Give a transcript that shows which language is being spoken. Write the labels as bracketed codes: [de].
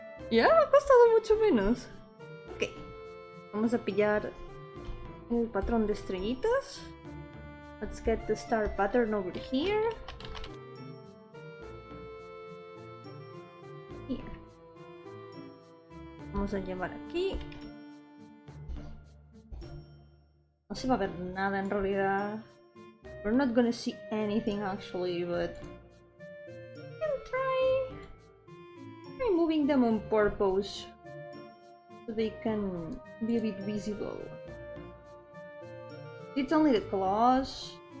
[es] Ya me ha costado mucho menos. Ok. Vamos a pillar el patrón de estrellitas. [en] Let's get the star pattern over here. Here. [es] Vamos a llevar aquí. No se va a ver nada en realidad. [en] We're not gonna see anything actually, but we can try moving them on purpose so they can be a bit visible. It's only the claws.